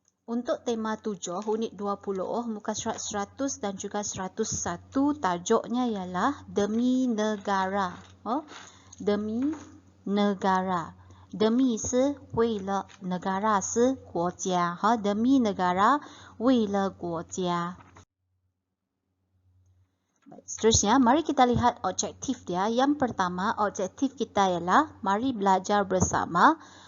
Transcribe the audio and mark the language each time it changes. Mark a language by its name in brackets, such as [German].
[Malay] Untuk tema 7, unit 20, muka surat 100 dan juga 101, tajuknya ialah Demi Negara. Demi negara. [Chinese] Demi 是为了 negara 是国家 Demi negara 为了国家。 [Malay] Seterusnya, mari kita lihat objektif dia. Yang pertama, objektif kita ialah mari belajar bersama.